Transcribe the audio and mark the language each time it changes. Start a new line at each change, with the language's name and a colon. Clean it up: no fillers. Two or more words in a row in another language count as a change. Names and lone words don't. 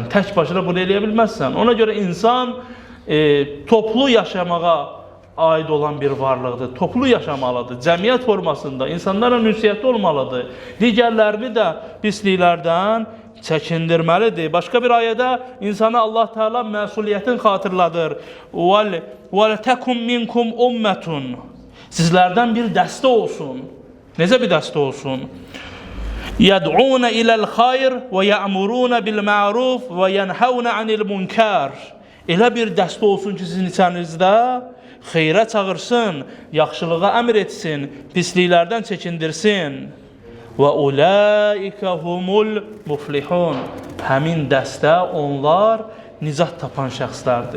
Azerbaijani: Tək başına bunu eləyə bilməzsən. Ona görə insan toplu yaşamağa aid olan bir varlıqdır. Toplu yaşamalıdır. Cəmiyyət formasında insanlara ünsiyyətli olmalıdır. Digərlərini də pisliklərdən çəkindirməlidir. Başqa bir ayədə insana Allah Teala məsuliyyətin xatırladır.
Arabic: وَلَتَكُمْ مِنْكُمْ أُمَّةٌ,
Azerbaijani: sizlərdən bir dəstə olsun. Necə bir dəstə olsun?
Arabic: يَدْعُونَ إِلَى الْخَيْرِ وَيَأْمُرُونَ بِالْمَعْرُوفِ وَيَنْهَوْنَ عَنِ الْمُنْكَرِ.
Azerbaijani: Elə bir dəstə olsun ki, sizin içənizdə xeyrə çağırsın, yaxşılığa əmr etsin, pisliklərdən çəkindirsin.
Arabic: وأولئك هم المفلحون.
Azerbaijani: Həmin dəstə onlar nicat tapan şəxslərdir.